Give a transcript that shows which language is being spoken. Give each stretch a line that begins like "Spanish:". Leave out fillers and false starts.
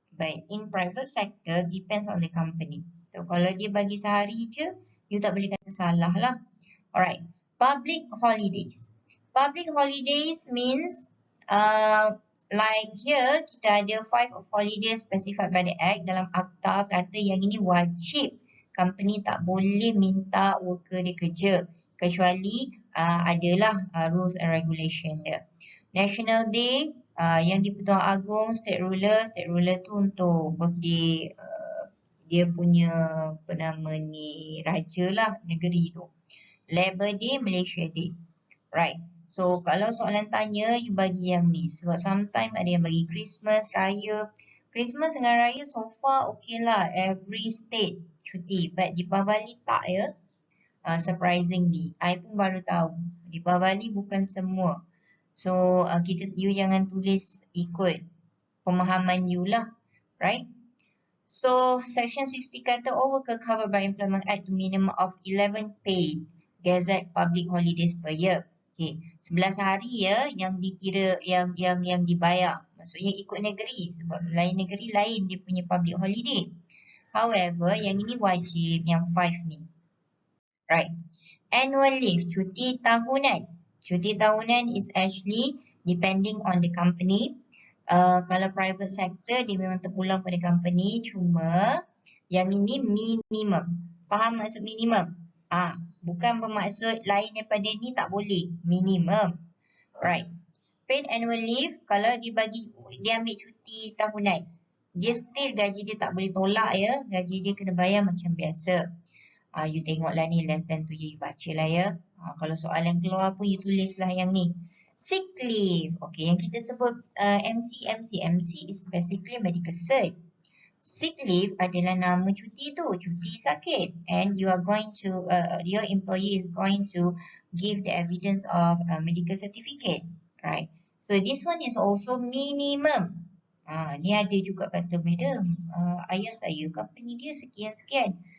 English: But in private sector, depends on the company.
Malay: So, kalau dia bagi sehari je, you tak boleh kata salah lah.
English: Alright. Public holidays. Public holidays means, like here,
Malay: kita ada
English: 5 of holidays specified by the Act.
Malay: Dalam akta kata yang ini wajib. Company tak boleh minta worker dia kerja. Kecuali adalah
English: rules and regulation
Malay: dia. National Day, yang di Pertuan Agong, state ruler tu untuk birthday dia punya apa nama ni, raja lah negeri tu. Labor Day, Malaysia Day. Right. So kalau soalan tanya, you bagi yang ni. Sebab sometimes ada yang bagi Christmas, Raya. Christmas dengan Raya so far okay lah. Every state cuti. But Deepavali tak ya.
English: Surprisingly.
Malay: I pun baru tahu. Deepavali bukan semua. So, you jangan tulis ikut pemahaman you lah. Right?
English: So, Section 60 kata all worker covered by Employment Act to minimum of 11 paid Gazette public holidays per year. Okay.
Malay: 11 hari ya yang dikira yang dibayar. Maksudnya ikut negeri. Sebab lain negeri lain dia punya public holiday. However, yang ini wajib, yang 5 ni. Right. Annual leave, cuti tahunan. Cuti tahunan
English: is actually depending on the company.
Malay: Kalau private sector, dia memang terpulang pada company. Cuma, yang ini minimum. Faham maksud minimum? Bukan bermaksud lain daripada ni tak boleh. Minimum. Right.
English: Paid annual leave,
Malay: kalau dia ambil cuti tahunan, dia still gaji dia tak boleh tolak ya. Gaji dia kena bayar macam biasa. You tengoklah ni less than 2 year, you baca lah ya. Kalau soalan keluar pun you tulislah yang ni. Sick leave.
English: Okay,
Malay: yang kita sebut
English: MC is basically medical cert. Sick leave
Malay: adalah nama cuti tu, cuti sakit,
English: and you are going to your employee is going to give the evidence of a medical certificate, right? So this one is also minimum.
Malay: Ni ada juga kata, madam, ayah saya company dia sekian-sekian.